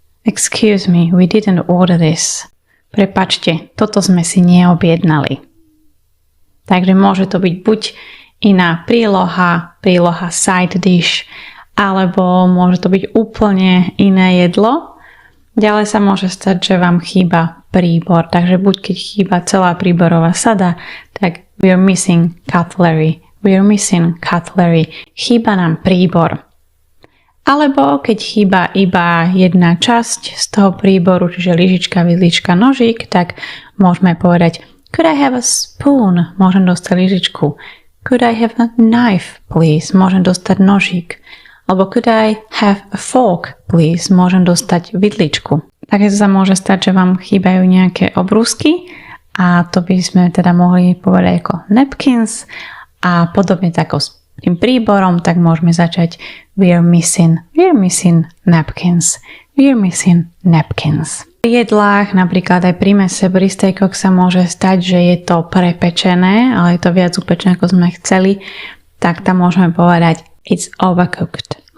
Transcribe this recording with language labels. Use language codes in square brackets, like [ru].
[en] Excuse me, we didn't order this. [sk] Prepačte, toto sme si neobjednali. Takže môže to byť buď iná príloha side dish, alebo môže to byť úplne iné jedlo. Ďalej sa môže stať, že vám chýba príbor, takže buď keď chýba celá príborová sada, tak we're missing cutlery, chýba nám príbor. Alebo keď chýba iba jedna časť z toho príboru, čiže lyžička, vidlička, nožík, tak môžeme povedať could I have a spoon? Môžem dostať lyžičku. [en] Could I have a knife, please? Môžem dostať nožík. Alebo could I have a fork, please? [sk] Môžem dostať vidličku. Takže sa môže stať, že vám chýbajú nejaké obrúsky a to by sme teda mohli povedať ako napkins a podobne tako s tým príborom, tak môžeme začať we're missing napkins. We're missing napkins. Pri jedlách, napríklad aj pri mese, pri stejkoch sa môže stať, že je to prepečené, ale je to viac upečené, ako sme chceli, tak tam môžeme povedať it's overcooked.